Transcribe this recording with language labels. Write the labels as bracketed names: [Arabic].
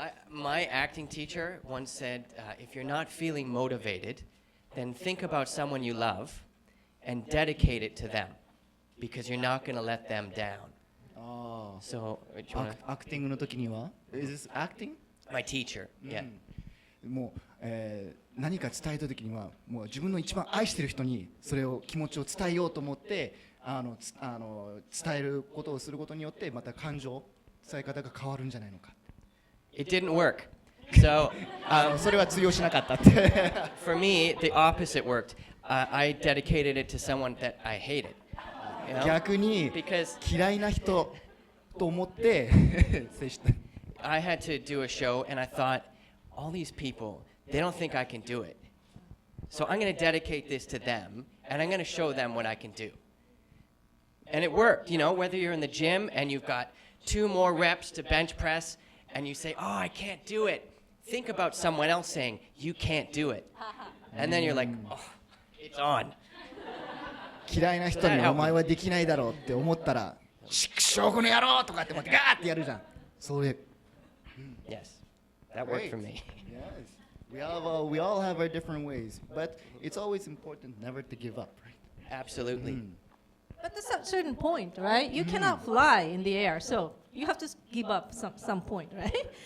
[English] My acting teacher once said, if you're not feeling motivated, then think about someone you love and dedicate it to them because you're not going to let them down. So, acting [Japanese] の時には [English] Is this acting? My teacher, yeah. [Japanese] もう、何か伝えた時にはもう自分の一番愛してる人にそれを気持ちを伝えようと思って伝えることをすることによってまた感情伝え方が変わるんじゃないのか。 [English] It didn't work. So, [Japanese] それは通用しなかったって。 [English] For me, the opposite worked. I dedicated it to someone that I hated. You know? [Japanese] 逆に嫌いな人と思って接した。 [English] I had to do a show and I thought, all these people, they don't think I can do it. So I'm going to dedicate this to them and I'm going to show them what I can do. And it worked, you know, whether you're in the gym and you've got 2 more reps to bench press and you say, oh, I can't do it. Think about someone else saying, you can't do it. And then you're like, oh, it's on. [Japanese] 嫌いな人にお前はできないだろうって思ったら、畜生この野郎とかって思ってガーってやるじゃん。それ。 [English] Yes, that worked for me. Yes, we all have our different ways, but it's always important never to give up, right? Absolutely. At a certain point, right? You cannot fly in the air, so you have to give up some point, right?